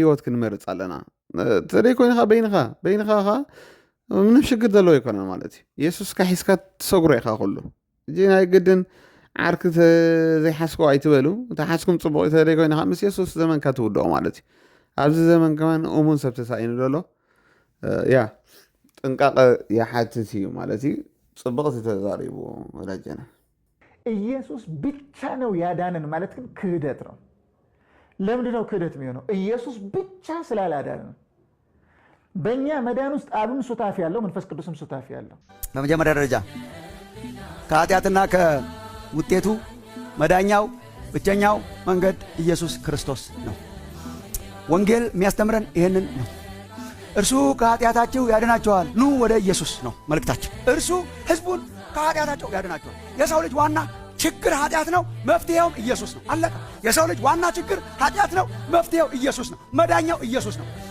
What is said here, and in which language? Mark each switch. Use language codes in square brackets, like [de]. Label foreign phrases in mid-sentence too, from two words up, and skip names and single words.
[ti] ሂወት ክንመርፅ ኣለና ተደይ ኮይንኻ በይንኻ ምንም ሽግር ዘለዎ ይኮነ ማለት እዩ ኢየሱስ ካሒስካ ትሰጉሮ ኢኻ ኩሉ እጂ ናይ ግድን ዓርኪ ዘይሓስኮ ኣይትበሉ ተሓስኩም ፅቡቕ ተደይ ኮይንኻ ምስ ኢየሱስ ዘመንካ ትውድኦ ማለት እዩ ኣብዚ ዘመን ከማን እሙን ሰብ ተሳኢኑ ዘሎ ያ ጥንቃቐ የሓትት እዩ ማለት እዩ ፅቡቕ ተዛሪቡ ወዳጀና [am] ኢየሱስ ብቻ ነው ያዳነን ማለት ግን ክህደት ነው ለምንድን ነው ክህደት የሚሆነው ኢየሱስ ብቻ ስላላዳነን በእኛ መዳን ውስጥ አብም ሱታፊ ያለው መንፈስ ቅዱስም ሱታፊ ያለው በመጀመሪያ ደረጃ ከኃጢአትና ከውጤቱ መዳኛው ብቸኛው መንገድ ኢየሱስ ክርስቶስ ነው ወንጌል የሚያስተምረን ይሄንን ነው እርሱ ከኃጢአታቸው ያድናቸዋል ኑ ወደ ኢየሱስ ነው መልእክታችን እርሱ ህዝቡን ከኃጢአታቸው ያድናቸዋል የሰው ልጅ ዋና ችግር ኃጢአት ነው መፍትሄው ኢየሱስ ነው አለቀ የሰው ልጅ ዋና ችግር ኃጢአት ነው መፍትሄው ኢየሱስ ነው መዳኛው ኢየሱስ ነው